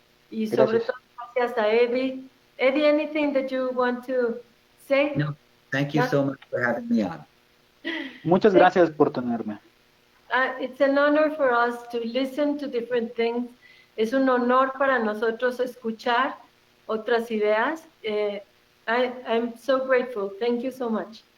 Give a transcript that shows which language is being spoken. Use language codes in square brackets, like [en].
[es] Y sobre Gracias. todo, gracias a Eddie. [en] Eddie, anything that you want to say? No, thank you so much for having me on. [es] Muchas gracias por tenerme. [en] It's an honor for us to listen to different things. [es] Es un honor para nosotros escuchar otras ideas. [en] I'm so grateful. Thank you so much.